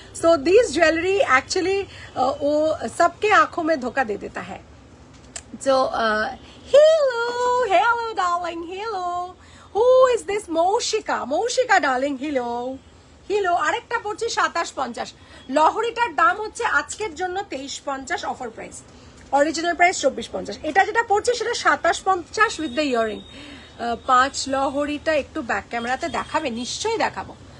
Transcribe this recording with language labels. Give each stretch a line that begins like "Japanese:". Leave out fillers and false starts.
English: So these jewelry actually
Hindi: वो सबके आंखों में धोखा दे देता है।
English: So hello darling, hello, who is this? Moushika darling, hello।
Bangla: আরেকটা পড়ছে 2750, লহরিটার দাম হচ্ছে আজকের জন্য 2350 অফার প্রাইস, অরিজিনাল প্রাইস 2450। এটা যেটা পড়ছে সেটা 2750
English: With the earring.
Bangla: 5 লহরিটা একটু ব্যাক ক্যামেরাতে দেখাবে?